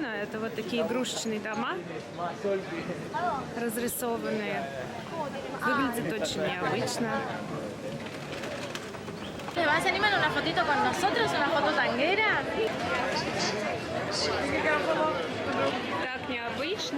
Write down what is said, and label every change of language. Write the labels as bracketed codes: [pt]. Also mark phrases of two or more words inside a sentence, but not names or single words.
[ru] Это вот такие игрушечные дома, разрисованные. Выглядит очень необычно. [es] ¿Vas a animar una fotito con nosotros? ¿Una foto tanguera? [ru] Так необычно.